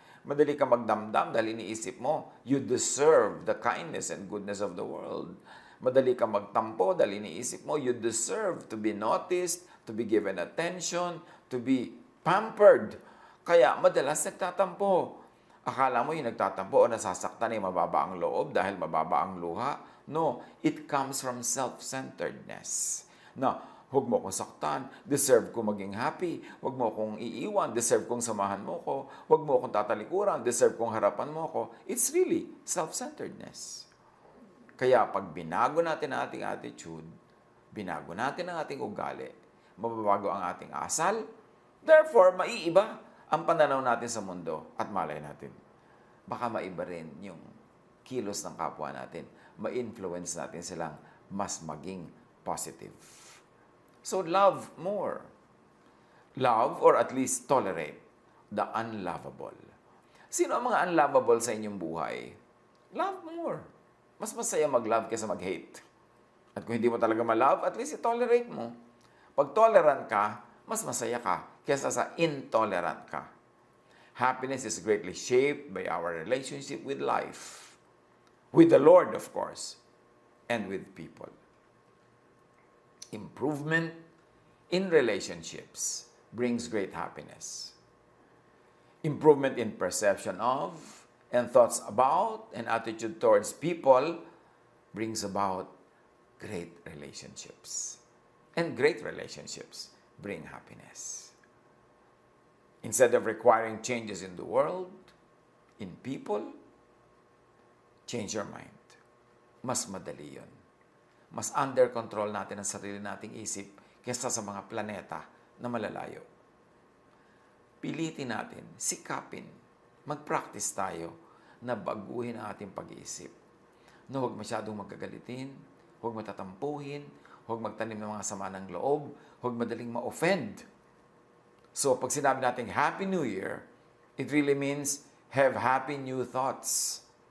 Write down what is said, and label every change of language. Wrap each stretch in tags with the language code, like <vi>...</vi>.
<tl>Madali kang magdamdam dahil iniisip mo,</tl> <en>you deserve the kindness and goodness of the world.</en> <tl>Madali kang magtampo dahil iniisip mo,</tl> <en>you deserve to be noticed, to be given attention, to be pampered.</en> <tl>Kaya madalas nagtatampo. Akala mo yung nagtatampo o nasasaktan ay mababa ang loob dahil mababa ang luha.</tl> <en>No, it comes from self-centeredness.</en> <tl>Na, huwag mo akong saktan, deserve ko maging happy, huwag mo akong iiwan, deserve kong samahan mo ko, huwag mo akong tatalikuran, deserve kong harapan mo ko.</tl> <en>It's really self-centeredness.</en> <tl>Kaya pag binago natin ang ating attitude, binago natin ang ating ugali, mababago ang ating asal, therefore, maiiba ang pananaw natin sa mundo at malay natin. Baka maiba rin yung kilos ng kapwa natin, ma-influence natin silang mas maging positive.</tl> <en>So love more. Love or at least tolerate the unlovable.</en> <tl>Sino ang mga unlovable sa inyong buhay?</tl> <en>Love more.</en> <tl>Mas masaya mag-love kaysa mag-hate. At kung hindi mo talaga ma-love, at least i-tolerate mo. Pag tolerant ka, mas masaya ka kaysa sa intolerant ka.</tl> <en>Happiness is greatly shaped by our relationship with life. With the Lord, of course, and with people. Improvement in relationships brings great happiness. Improvement in perception of and thoughts about and attitude towards people brings about great relationships. And great relationships bring happiness. Instead of requiring changes in the world, in people, change your mind.</en> <tl>Mas madali yun. Mas under control natin ang sarili nating isip kaysa sa mga planeta na malalayo. Pilitin natin, sikapin, mag-practice tayo na baguhin ang ating pag-iisip. Na huwag masyadong magkagalitin, huwag matatampuhin, huwag magtanim ng mga sama ng loob, huwag madaling ma-offend.</tl> <en>So,</en> <tl>pag sinabi natin</tl> <en>Happy New Year, it really means have happy new thoughts.</en>